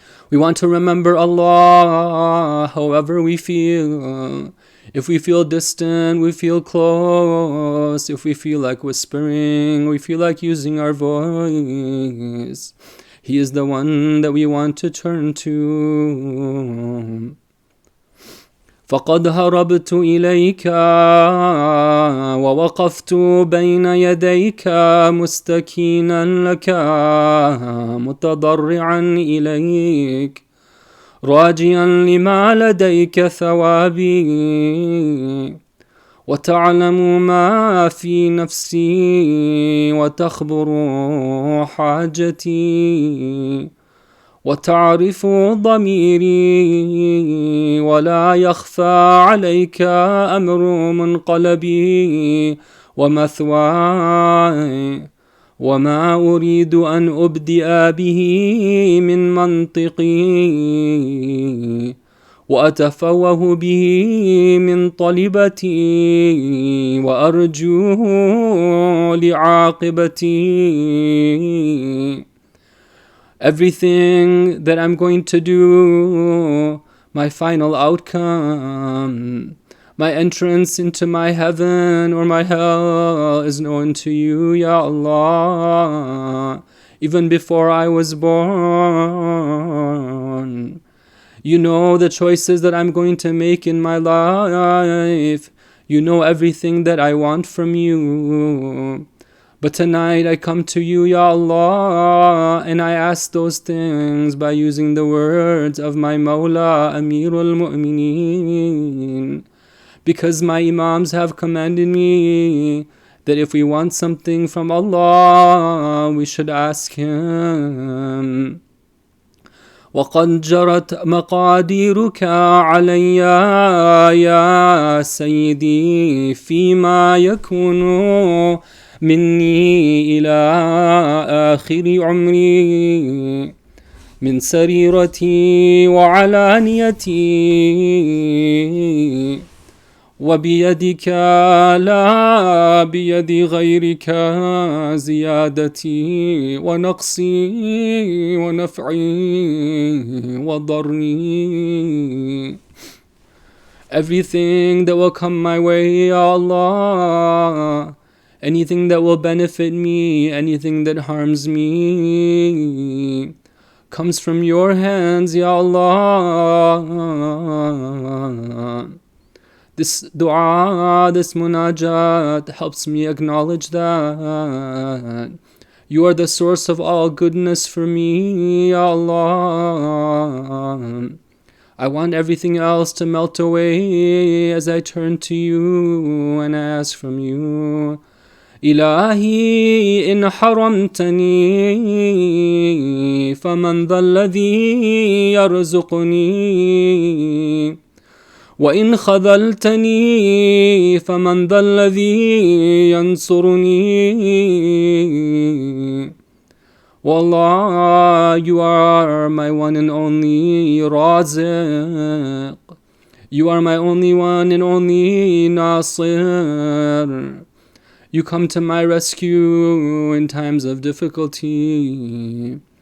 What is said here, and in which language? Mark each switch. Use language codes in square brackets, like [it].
[en] We want to remember Allah however we feel. If we feel distant, we feel close. If we feel like whispering, we feel like using our voice. He is the one that we want to turn to. [ar] فقد هربت إليك ووقفت بين يديك مستكينا لك متضرعا إليك راجيا لما لديك ثوابي وتعلم ما في نفسي وتخبر حاجتي وتعرف ضميري ولا يخفى عليك أمر منقلبي ومثواي وما أريد أن أبدئ به من منطقي وأتفوه به من طلبتي وأرجوه لعاقبتي. [en] Everything that I'm going to do, my final outcome, my entrance into my heaven or my hell is known to you, Ya Allah, even before I was born. You know the choices that I'm going to make in my life. You know everything that I want from you. But tonight I come to you, Ya Allah, and I ask those things by using the words of my Mawla, Amirul Mu'mineen. Because my Imams have commanded me that if we want something from Allah, we should ask Him. [ar] وقد جرت مقاديرك علي يا سيدي فيما يكون مني إلى آخر عمري من سريرتي وعلانيتي، وبيدك لا بيد غيرك زيادتي ونقصي ونفعي وضري. [en] Everything that will come my way, Ya Allah, anything that will benefit me, anything that harms me, comes from your hands, Ya Allah. This dua, this munajat helps me acknowledge that you are the source of all goodness for me, Ya Allah. I want everything else to melt away as I turn to you and ask from you. [ar] إلهي إن حرمتني فمن ذا الذي يرزقني، وإن خذلتني فمن ذا الذي ينصرني. [en] Wallah, you are my one and only Raziq. You are my only one and only Nasir. You come to my rescue in times of difficulty.